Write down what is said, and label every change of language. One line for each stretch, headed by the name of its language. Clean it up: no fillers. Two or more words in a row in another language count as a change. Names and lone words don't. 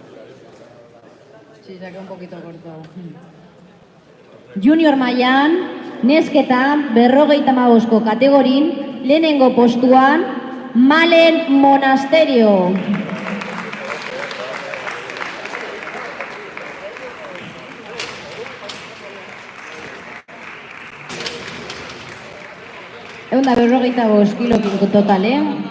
Spanish: Sí, se ha quedado un poquito corto.
Basque: Junior mailan, Nesketan 55 kategorin lehenengo postuan Malen Monasterio. Eunda 55 kilokin totalen.